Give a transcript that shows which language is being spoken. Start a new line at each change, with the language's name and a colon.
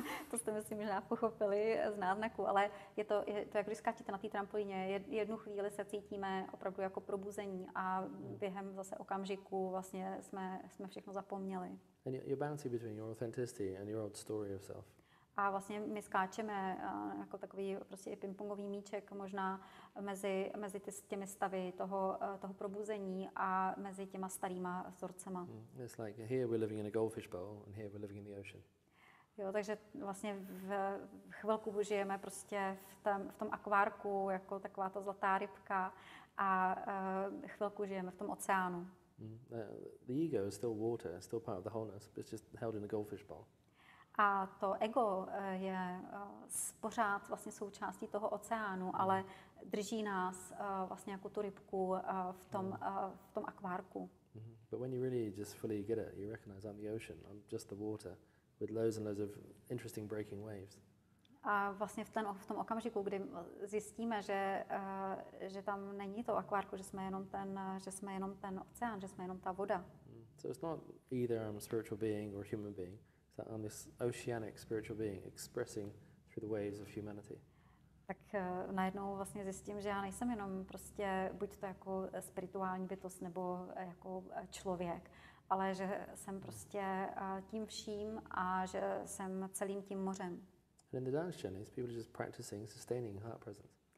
Czech: To jste myslím možná pochopili z náznaku, ale je to jak když skáčete na té trampolíně, jednu chvíli se cítíme opravdu jako probuzení a během zase okamžiku vlastně jsme všechno zapomněli.
English: And you're bouncing between your authenticity and your old story of self.
Czech: A vlastně my skáčeme jako takový prostě pingpongový míček možná mezi těmi stavy toho probuzení a mezi těma starýma vzorcema.
English: It's like here we're living in a goldfish bowl and here we're living in the ocean.
Czech: Jo, takže vlastně v chvilku žijeme prostě v tom akvárku, jako taková ta zlatá rybka, a chvilku žijeme v tom oceánu.
English: The ego is still water, still part of the wholeness, but it's just held in a goldfish bowl.
Czech: A to ego je pořád vlastně součástí toho oceánu, ale drží nás vlastně jako tu rybku v tom akvárku.
English: But when you really just fully get it, you recognize I'm the ocean, I'm just the water, with loads and loads of interesting breaking waves.
Czech: A vlastně v tom okamžiku, kdy zjistíme, že tam není to akvárko, že jsme jenom ten oceán, že jsme jenom ta voda.
English: So it's not either I'm a spiritual being or a human being. It's that I'm this oceanic spiritual being expressing through the waves of humanity.
Czech: Tak najednou vlastně zjistím, že já nejsem jenom prostě buď to jako spirituální bytost nebo jako člověk, ale že jsem prostě tím vším a že jsem celým tím mořem.
English: And in the dance journeys, people are just practicing sustaining heart presence.